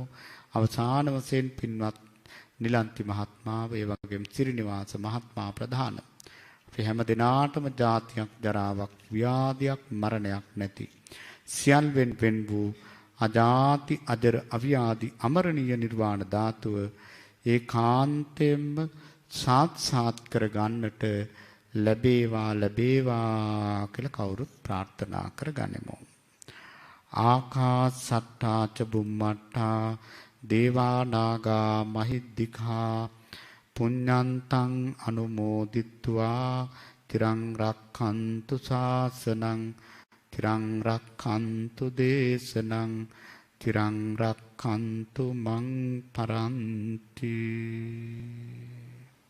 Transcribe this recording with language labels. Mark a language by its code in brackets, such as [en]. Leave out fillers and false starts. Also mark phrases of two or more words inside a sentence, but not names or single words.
[si] අවසාන වශයෙන් පින්වත් නිලන්ති මහත්මාව ඒ වගේම ශ්‍රීනිවාස මහත්මයා ප්‍රධාන අපි හැම දිනාටම ජාතියක් ජරාවක් ව්‍යාධියක් මරණයක් නැති සියල්වෙන් වෙන් වූ අජාති අජර අව්‍යාධි අමරණීය නිර්වාණ ධාතුව ඒකාන්තයෙන්ම සාත්සාත් කර ගන්නට ලැබේවා කියලා කවුරුත් ප්‍රාර්ථනා කරගනිමු. [pi] ආකාසට්ටා ච බුම්මට්ටා දේවා නාග මහිද්దికා පුඤ්ඤන්තං අනුමෝදිත්වා තිරං රක්ඛන්තු ශාසනං තිරං රක්ඛන්තු දේශනං තිරං රක්ඛන්තු මං පරන්ති.